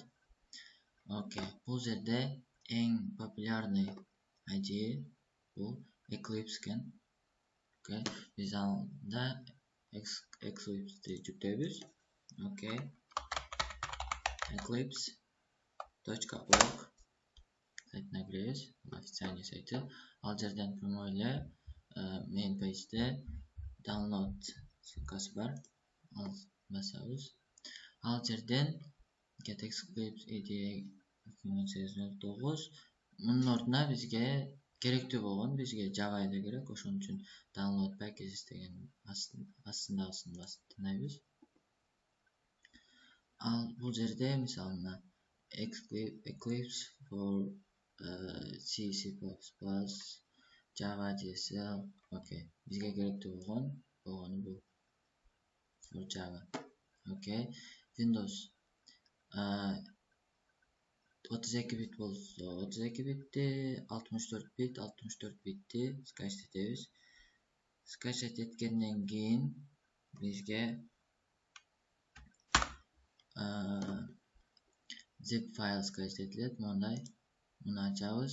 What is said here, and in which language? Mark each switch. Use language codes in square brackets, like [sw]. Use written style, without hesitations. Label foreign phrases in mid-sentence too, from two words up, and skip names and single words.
[ky] Окей. Бул жерде эң популярный IDE бул Eclipse экен. Окей. Биз анда Eclipse'ди жүктөйбүз. Окей. Eclipse.org сайтына киребиз. Официальный сайты. Ал жерден прямой эле [en] main page'де [ky] download ссылкасы бар. Ал басабыз. Ал жерден get Eclipse IDE 2008-09. Мунун ордуна бизге керектүү болгон бизге Java эле керек. Ошон үчүн [en] download packages [ky] деген астындагысын басып тандайбыз. Ал бул жерде мисалына Eclipse for C++, Java DSL. Okey. [uz] Bizga kerakli bo'lgani bu. For Java. Okey. Windows 32 bit bo'lsa 32 bitni, 64 bitni skачать etamiz. Skачать etgandan keyin bizga zip fayl skачать etiladi. Buni ochamiz.